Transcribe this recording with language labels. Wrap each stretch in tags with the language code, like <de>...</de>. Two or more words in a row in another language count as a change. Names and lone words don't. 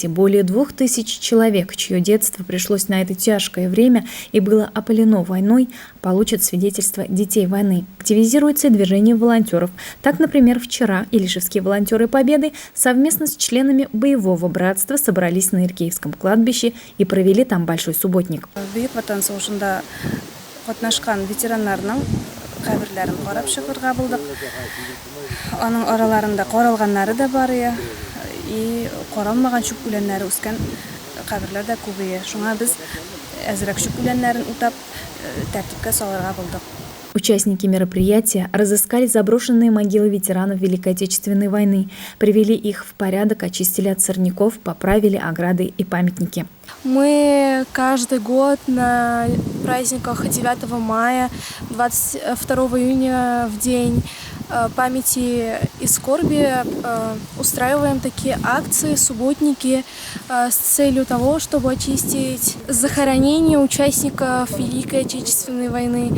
<ru>Более 2000 человек, чье детство пришлось на это тяжкое время и было опалено войной, получат свидетельство детей войны. Активизируется движение волонтеров. Так, например, вчера илишевские волонтеры Победы совместно с членами боевого братства собрались на Иркеевском кладбище и провели там большой субботник.</ru> <tt>Бүйік ватан соғышында катнашкан ветераннарның кабирләрен карап чыгарга булдык. Аның араларында каралганнары да бар и каралмаган чүп үләннәре үскән кабирләр дә күбәя. Шуңа без әзрәк чүп үләннәрен утап тәртипкә салырга булдык.</tt> <ru>Участники мероприятия разыскали заброшенные могилы ветеранов Великой Отечественной войны, привели их в порядок, очистили от сорняков, поправили ограды и памятники. Мы каждый год на праздниках 9 мая, 22 июня в день памяти и скорби устраиваем такие акции, субботники с целью того, чтобы очистить захоронения участников Великой Отечественной войны.</ru>